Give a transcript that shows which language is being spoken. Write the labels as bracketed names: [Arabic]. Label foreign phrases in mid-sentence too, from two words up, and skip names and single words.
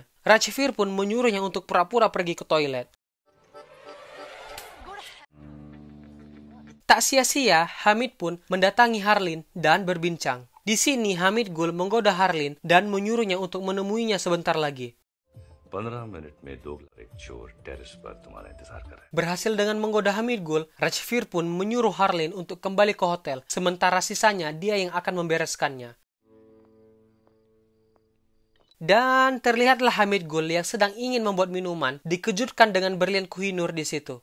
[Indonesian] Rajveer pun menyuruhnya untuk pura-pura pergi ke toilet. Tak sia-sia, Hamid pun mendatangi Harleen dan berbincang. Di sini Hamid Gul menggoda Harleen dan menyuruhnya untuk menemuinya sebentar lagi. [Hindi] 15 मिनट में 2 एक चोर टेरेस पर तुम्हारा इंतजार कर रहा है। [Indonesian] Berhasil dengan menggoda Hamid Gul, Rajveer pun menyuruh Harleen untuk kembali ke hotel, sementara sisanya dia yang akan membereskannya. Dan terlihatlah Hamid Gul yang sedang ingin membuat minuman dikejutkan dengan berlian Kohinoor di situ.